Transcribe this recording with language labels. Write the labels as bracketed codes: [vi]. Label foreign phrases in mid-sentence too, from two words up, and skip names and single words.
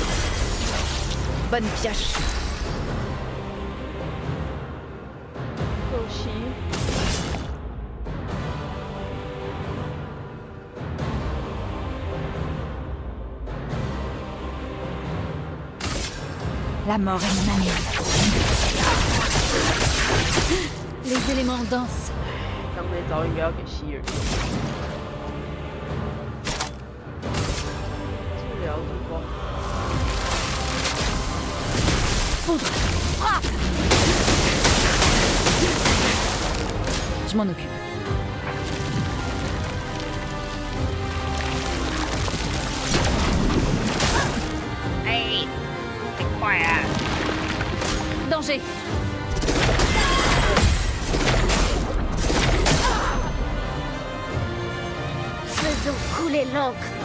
[fr] Bonne pioche. La mort est mon ami. Les éléments dansent. [zh] 刚那招应该要给希尔。治疗之光。 [fr] Foudre. Frappe. Je m'en occupe. [en] Hey, be quiet. [fr] Danger. Faisons couler l'encre.